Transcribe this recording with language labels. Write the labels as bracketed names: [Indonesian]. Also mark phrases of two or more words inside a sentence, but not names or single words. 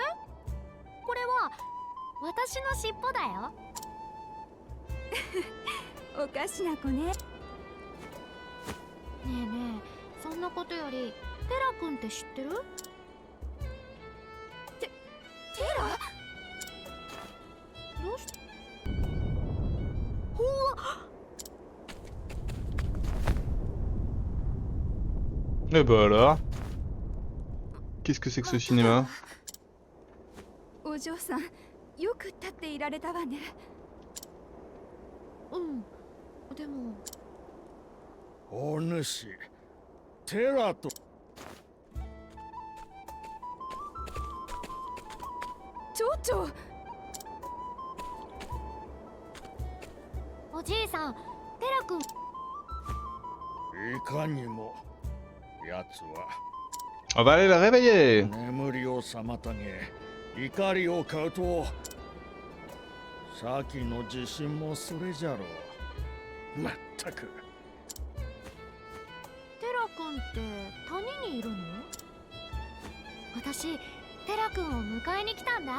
[Japanese] これは私の尻尾だよ。おかしな子ね。ねえねえ、そんなことよりテラ君って知ってる？テラ？どうして？ [French] Eh bah alors. Qu'est-ce que c'est que ce cinéma? [Japanese] お嬢さん、よく立っていられたわね。うん、でもお主、テラと蝶々。おじいさん、テラ君。いかにも奴は [French] On va aller la réveiller. [Japanese] 眠りを妨げ怒りを買うと先の自信もそれじゃろう。まったく。テラ君って谷にいるの？私、テラ君を迎えに来たんだ。